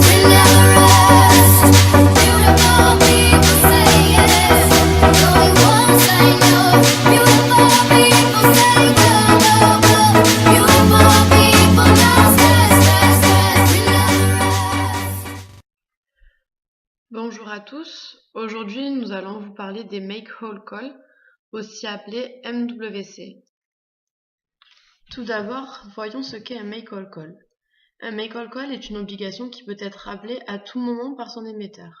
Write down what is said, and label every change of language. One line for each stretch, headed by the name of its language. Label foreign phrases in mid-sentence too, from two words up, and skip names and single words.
English: We never rest. Beautiful people say yes. No, it won't say no. Beautiful people say go, go, go. Beautiful people don't stress, stress, stress. We never rest.
French: Bonjour à tous, aujourd'hui nous allons vous parler des
English: Make Whole Call,
French: aussi appelés MWC. Tout d'abord, voyons ce qu'est un
English: Make Whole Call.
French: Un
English: Make Whole Call
French: est une obligation qui peut être rappelée à tout moment par son émetteur.